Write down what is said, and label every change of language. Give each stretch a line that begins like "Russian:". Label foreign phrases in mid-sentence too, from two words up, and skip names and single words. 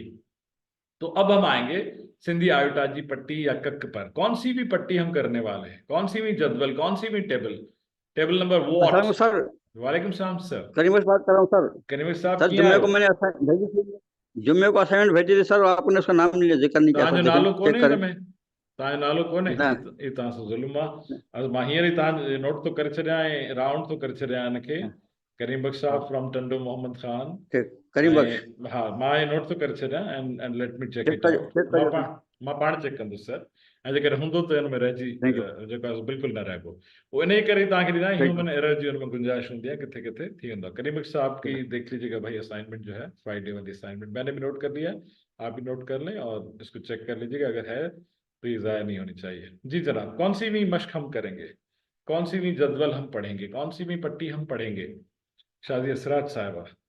Hindi: तो अब हम आएंगे सिंधी आयोटाजी पट्टी या कक पर। कौन सी भी पट्टी हम करने वाले हैं, कौन सी भी जदवल, कौन सी भी टेबल नंबर व्हाट। सर वालेकुम सलाम सर, करीम बात कर रहा हूँ सर। करीम साहब सर जुम्मे को मैंने भेजी थी, जुम्मे को असाइनमेंट भेजी थी सर, आपने उसका नाम नहीं लिया, जिक्र नहीं किया।
Sindhi: नालो कोने में तव्हांजो नालो कोने, ये तव्हां सां ज़ुल्म आहे। मां हींअर ई तव्हां नोट तो करे छॾियां ऐं राउंड तो करे छॾियां इनखे।
Hindi: करीम बख्श साहब फ्रॉम टंडो मोहम्मद खान, करीम बख्श,
Sindhi: हाँ मां ये नोट तो करे छॾियां एंड
English: let me check it out.
Sindhi: मां पाण चेक कंदुसि सर, ऐं जेकर हूंदो त हिन में रहिजी जेको आहे बिल्कुलु न रहिबो, वो इन करे तव्हांखे ॾींदा
English: human error
Sindhi: जी हुन में गुंजाइश हूंदी है, किथे किथे थी वेंदो।
Hindi: करीम बख्श साहब की देख लीजिएगा भाई, असाइनमेंट जो है फ्राइडे वाली असाइनमेंट मैंने भी नोट कर लिया, आप भी नोट कर लें और इसको चेक कर लीजिएगा, अगर है तो ये ज़ाया नहीं होनी चाहिए। जी जनाब, कौन सी भी मश्क हम करेंगे, कौन सी भी जदवल हम पढ़ेंगे, कौन सी भी पट्टी हम पढ़ेंगे? शादी असरात साहिबा।